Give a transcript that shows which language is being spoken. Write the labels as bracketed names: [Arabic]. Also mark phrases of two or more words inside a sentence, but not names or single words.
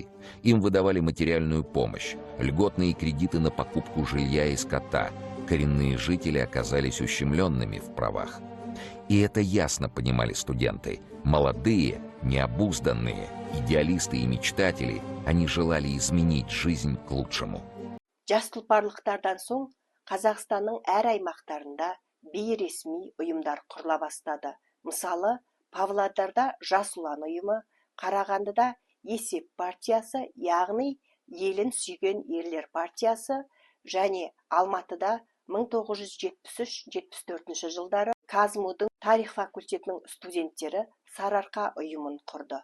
[Russian] Им выдавали материальную помощь, льготные кредиты на покупку жилья и скота. Коренные жители оказались ущемленными в правах. И это ясно понимали студенты. Молодые, необузданные, идеалисты и мечтатели, они желали изменить жизнь к лучшему. [Kazakh] Жас тұлпарлықтардан соң Қазақстанның әр аймақтарында бейресми ұйымдар құрыла бастады. Мысалы, Павлодарда Жас ұлан ұйымы, Қарағандыда Есеп партиясы, яғни елін сүйген ерлер партиясы, және Алматыда 1973-74 жылдары Казмудың тарих факультетінің студенттері Сарыарқа ұйымын құрды.